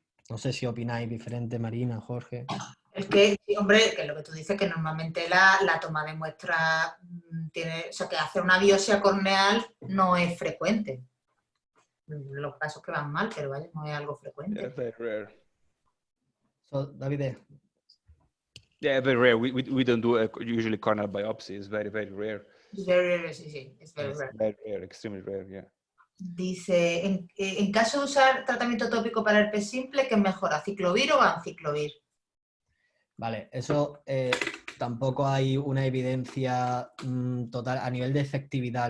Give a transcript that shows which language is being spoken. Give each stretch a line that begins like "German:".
Spanish: No sé si opináis diferente, Marina, Jorge. Es que, sí, hombre, que lo que tú dices, que normalmente la toma de muestra tiene, o sea, que hacer una biopsia corneal no es frecuente. Los casos que van mal, pero vaya, no es algo frecuente.
English: Yeah, very rare. So, David. Yeah, very rare. We don't do usually corneal biopsy. It's very, very rare. It's very rare, sí. It's very rare. Very rare, extremely rare, yeah.
Spanish: Dice, en caso de usar tratamiento tópico para herpes simple, ¿qué es mejor, aciclovir o anciclovir? Vale, eso tampoco hay una evidencia total a nivel de efectividad.